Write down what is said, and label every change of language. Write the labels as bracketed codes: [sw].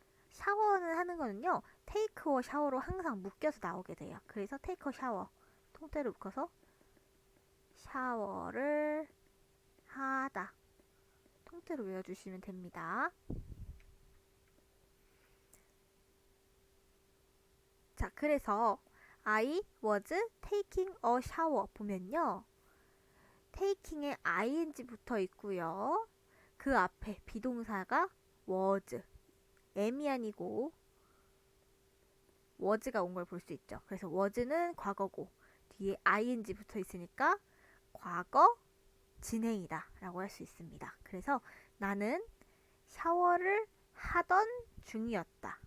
[ko] 샤워는 하는 거는요, [en] take a shower [ko] 로 항상 묶여서 나오게 돼요. 그래서 [en] take a shower [ko] 통째로 묶어서 샤워를 하다 통째로 외워주시면 됩니다. 자, 그래서 [en] I was taking a shower [ko] 보면요, taking에 ing 붙어 있고요. 그 앞에 비동사가 was, am이 아니고 was가 온 걸 볼 수 있죠. 그래서 was는 과거고 뒤에 ing 붙어 있으니까 과거 진행이다 라고 할 수 있습니다. 그래서 나는 샤워를 하던 중이었다.